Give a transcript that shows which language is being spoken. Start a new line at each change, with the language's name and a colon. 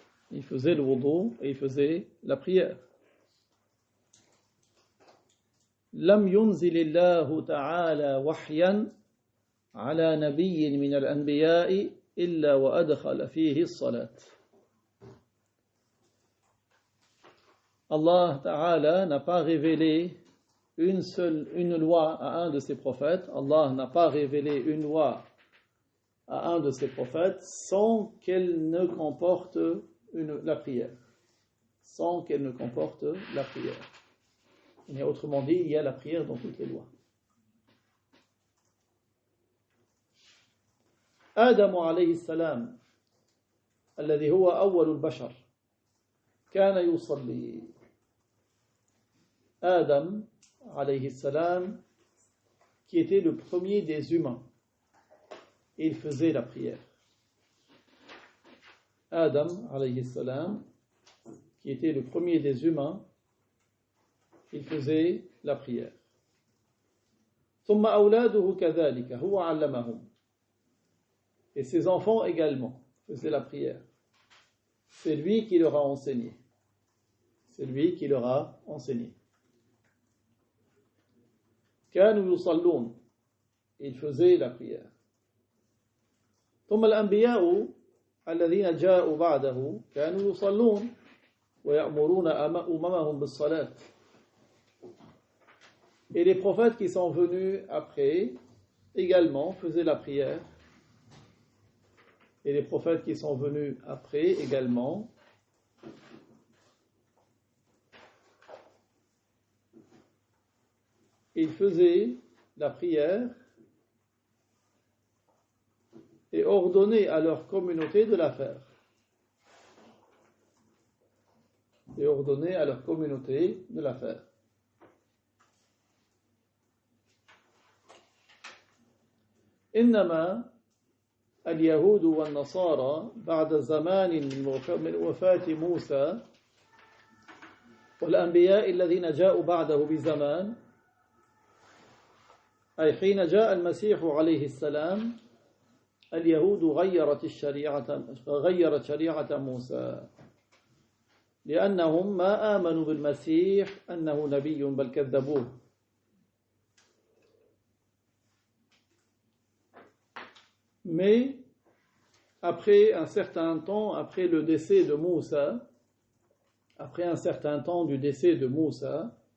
French: Il faisait le wudu et il faisait la prière.
Arabic: لم ينزل الله تعالى وحيا على نبي من الأنبياء إلا وأدخل فيه الصلاة.
French: Allah Ta'ala n'a pas révélé une loi à un de ses prophètes. Allah n'a pas révélé une loi à un de ses prophètes sans qu'elle ne comporte la prière. Sans qu'elle ne comporte la prière. Et autrement dit, il y a la prière dans toutes les lois.
Arabic: آدم عليه السلام الذي هو أول البشر كان يصلي.
French: Adam
Arabic: alayhi salam,
French: qui était le premier des humains, il faisait la prière. Adam
Arabic: alayhi salam,
French: qui était le premier des humains, il faisait la prière.
Arabic: ثم أولاده كذلك هو علمهم.
French: Et ses enfants également faisaient la prière. C'est lui qui leur a enseigné. C'est lui qui leur a enseigné.
Arabic: كانوا يصلون.
French: Ils faisaient la prière.
Arabic: ثم الأنبياء الذين جاءوا بعده كانوا يصلون ويأمرون أممهم بالصلاة.
French: Et les prophètes qui sont venus après également faisaient la prière. Et les prophètes qui sont venus après également ils faisaient la prière et ordonnaient à leur communauté de la faire. Et ordonnaient à leur communauté de la faire.
Arabic: إنما اليهود والنصارى بعد زمان من وفاة موسى والأنبياء الذين جاءوا بعده بزمان أي حين جاء المسيح عليه السلام اليهود غيرت شريعة موسى لأنهم ما آمنوا بالمسيح أنه نبي بل كذبوه.
French: Mais après un certain temps, après le décès de Moussa, après un certain temps du décès de Moussa,